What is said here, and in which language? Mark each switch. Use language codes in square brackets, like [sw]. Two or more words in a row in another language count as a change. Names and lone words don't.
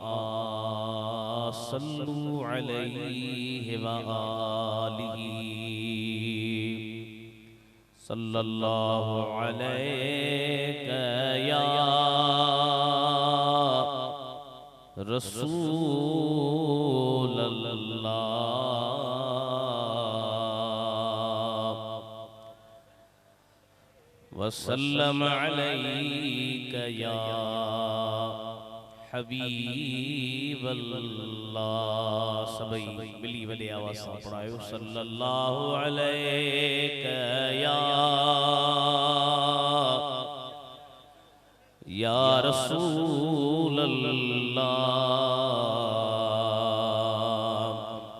[ar] صلوا عليه وآله صلى الله عليك يا رسول الله وسلم عليك يا حبيب الله [sd] सबई मिली वले आवाज़ सां पढ़ायो [ar] صلى الله عليك يا رسول الله.